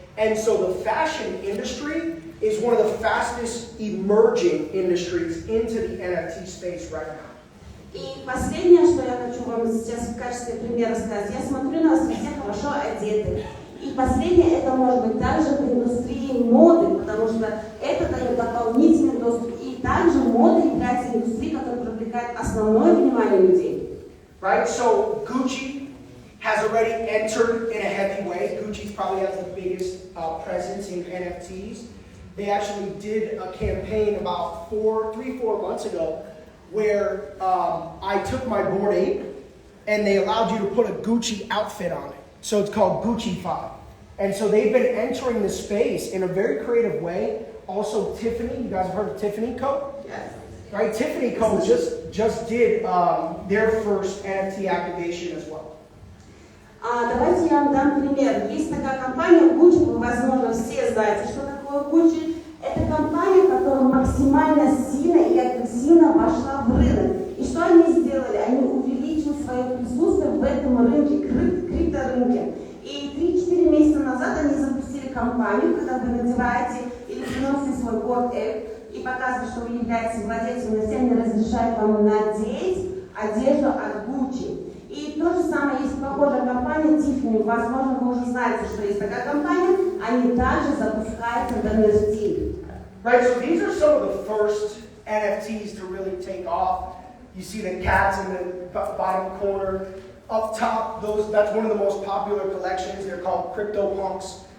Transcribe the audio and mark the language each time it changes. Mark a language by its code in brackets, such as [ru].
[en] And so the fashion industry is one of the fastest emerging industries into the NFT space right now. [ru] И последнее, что я хочу вам сейчас в качестве примера сказать, я смотрю на вас, вы все хорошо одеты. И последнее, это может быть также в индустрии моды, потому что это дает дополнительный доступ. И также мода является индустрией, которая привлекает основное внимание людей. [en] Right, so Gucci has already entered in a heavy way. Gucci probably has the biggest presence in NFTs. They actually did a campaign about 3-4 months ago where I took my Bored Ape and they allowed you to put a Gucci outfit on it. So it's called Gucci-Fi. And so they've been entering the space in a very creative way. Also Tiffany, you guys have heard of Tiffany Co? Yes. Right, Tiffany Co just did their first NFT activation as well. [ru] Давайте я вам дам пример. Есть такая компания Gucci, вы, возможно, все знаете, что такое Gucci. Это компания, которая максимально сильно и агрессивно вошла в рынок. И что они сделали? Они увеличили свое присутствие в этом рынке, крипторынке. И 3-4 месяца назад они запустили кампанию, когда вы надеваете или приносите свой Bored Ape и показываете, что вы являетесь владельцем NFT, они разрешают вам надеть одежду от Gucci. И то же самое есть похожая компания Tiffany. Возможно, вы уже знаете, что есть такая компания. Они также запускаются в NFT. [en] Right, so these are some of the first NFTs to really take off. You see the cats in the bottom corner. Up top, that's one of the most popular collections. They're called CryptoPunks.